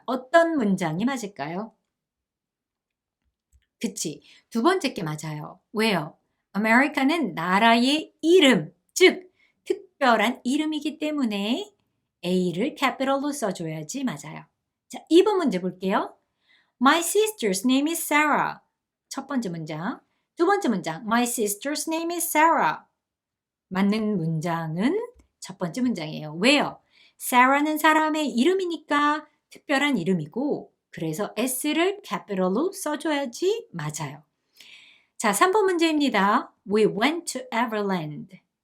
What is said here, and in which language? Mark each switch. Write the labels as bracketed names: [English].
[Korean] 어떤 문장이 맞을까요? 그치. 두 번째 게 맞아요. 왜요? America는 나라의 이름, 즉 특별한 이름이기 때문에 A를 capital로 써줘야지 맞아요. 자, 2번 문제 볼게요. [English] My sister's name is Sarah. [Korean] 첫 번째 문장. 두 번째 문장. [English] My sister's name is Sarah. [Korean] 맞는 문장은 첫 번째 문장이에요. 왜요? Sarah는 사람의 이름이니까 특별한 이름이고 그래서 S를 capital로 써줘야지 맞아요. 자, 3번 문제입니다. [English] We went to Everland.